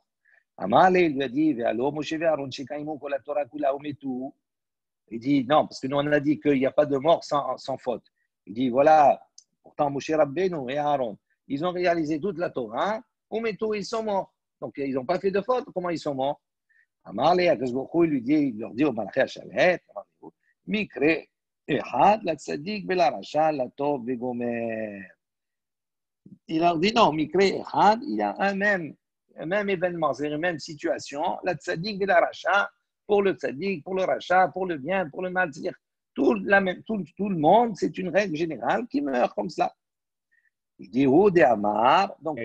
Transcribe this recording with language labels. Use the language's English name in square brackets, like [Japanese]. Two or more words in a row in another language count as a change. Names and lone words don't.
[French] Amale, il lui a dit, il dit, non, parce que nous on a dit qu'il n'y a pas de mort sans faute. Il dit, voilà, pourtant Moshe Rabbeinu et Aaron, ils ont réalisé toute la Torah, ils sont morts. Donc ils n'ont pas fait de faute, comment ils sont morts? [Hebrew] Amale, [French] il leur dit au [Hebrew] מלאכי השרת מקרה, אחד לצדיק ולרשע, לטוב וגומר. [French] Il leur dit non, [Hebrew] מקרה אחד, [French] il y a un même événement, c'est une même situation, la tzadik et la racha, pour le tzadik, pour le racha, pour le bien, pour le mal. C'est-à-dire, tout le monde, c'est une règle générale qui meurt comme cela. Il dit, ou de Amar. Donc,